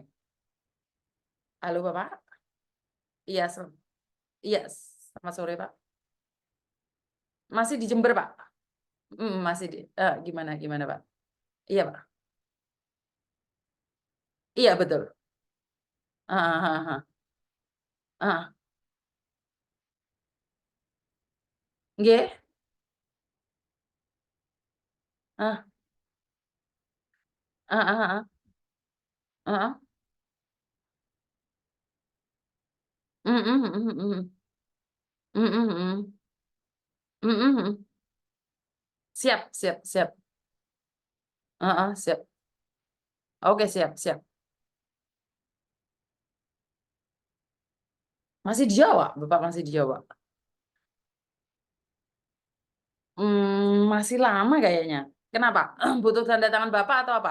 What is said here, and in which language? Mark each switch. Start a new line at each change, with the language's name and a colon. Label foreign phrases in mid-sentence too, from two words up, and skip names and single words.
Indonesian: Halo Bapak? Iya, iya, selamat sore Pak. Masih di Jember Pak? Masih di, gimana gimana Pak? Iya Pak. Iya betul. Heeh, heeh, heeh. Heeh. Nggih? Heeh, heeh, heeh. Heeh. Mhm, mhm, mhm. Mhm, mhm. Mhm, mhm. Siap, siap, siap. Heeh, siap. Oke, siap, siap. Masih di Jawa? Bapak masih di Jawa? Masih lama kayaknya. Kenapa? Butuh tanda tangan Bapak atau apa?